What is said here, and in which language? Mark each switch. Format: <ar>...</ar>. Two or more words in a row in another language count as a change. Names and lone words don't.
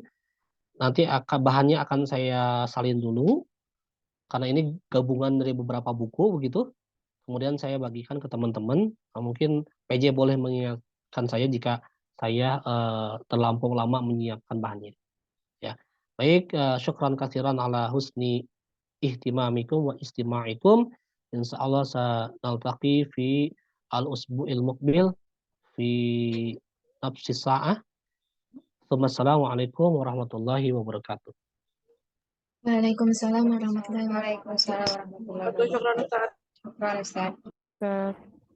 <id>Nanti bahannya akan saya salin dulu karena ini gabungan dari beberapa buku begitu. Kemudian saya bagikan ke teman-teman. Mungkin PJ boleh mengingatkan saya jika saya terlampau lama menyiapkan bahannya. Ya, baik.</id> <ar>شكراً كثيراً على حسن اهتمامكم واستماعكم. إن شاء الله saya نلتقي في الأسبوع المقبل في نفس الساعة. والسلام عليكم ورحمة الله وبركاته. وعليكم السلام ورحمة الله وبركاته. وعليكم السلام ورحمة الله وبركاته. Syukran,</ar> <id>Ustaz. Ustaz.</id>